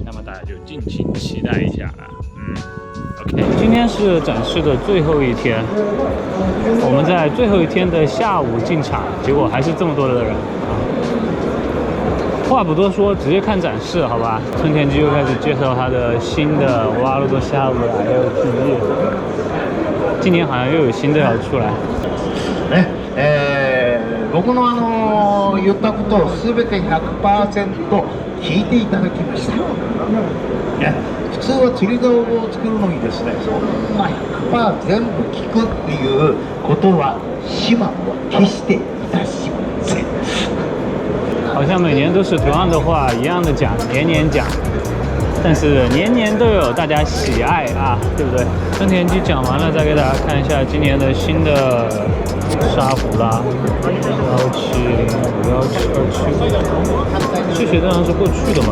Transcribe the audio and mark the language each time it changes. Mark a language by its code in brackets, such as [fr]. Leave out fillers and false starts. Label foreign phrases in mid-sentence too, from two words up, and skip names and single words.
[zh] 那么大家就敬请期待一下了。OK， 今天是展示的最后一天，我们在最后一天的下午进场，结果还是这么多的人啊！话不多说，直接看展示，好吧？春田机又开始介绍他的新的ワールドシャープ的 LTE， 今年好像又有新的要出来。 [ja] 僕の言ったことを全て 100% 聞いていただきました。普通は釣り竿を作るのにですね、そんな 100% 全部聞くっていうことは島は決していたしません。 [zh] 好像每年都是同样的话，一样的讲，年年讲，但是年年都有大家喜爱啊，对不对？春田机讲完了，再给大家看一下今年的新的沙虎啦，170、172、7，这些当然是过去的嘛。